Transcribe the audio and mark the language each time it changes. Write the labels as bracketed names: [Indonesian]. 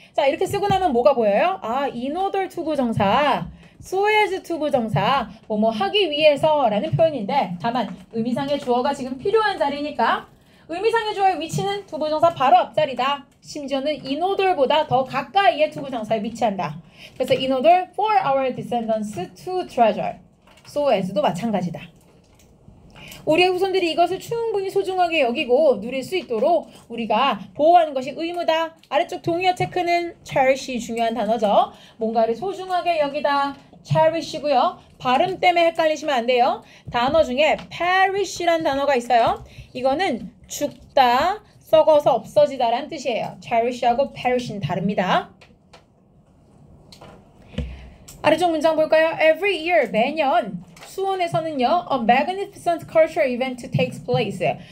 [Korean] 자, 이렇게 쓰고 나면 뭐가 보여요? 아, in order 투부정사, so as 투부정사, 뭐뭐 하기 위해서 라는 표현인데 다만 의미상의 주어가 지금 필요한 자리니까 의미상의 주어의 위치는 투부정사 바로 앞자리다. 심지어는 in order보다 더 가까이에 투부정사에 위치한다. 그래서 [English] in order for our descendants to treasure, so as도 마찬가지다. [Korean] 우리의 후손들이 이것을 충분히 소중하게 여기고 누릴 수 있도록 우리가 보호하는 것이 의무다. 아래쪽 동의어 체크는 cherish이 중요한 단어죠. 뭔가를 소중하게 여기다. cherish고요. 발음 때문에 헷갈리시면 안 돼요. 단어 중에 perish란 단어가 있어요. 이거는 죽다, 썩어서 없어지다라는 뜻이에요. cherish하고 perish는 다릅니다. 아래쪽 문장 볼까요? [English] Every year, [Korean] 매년 수원에서는요, [English] a magnificent cultural event takes place.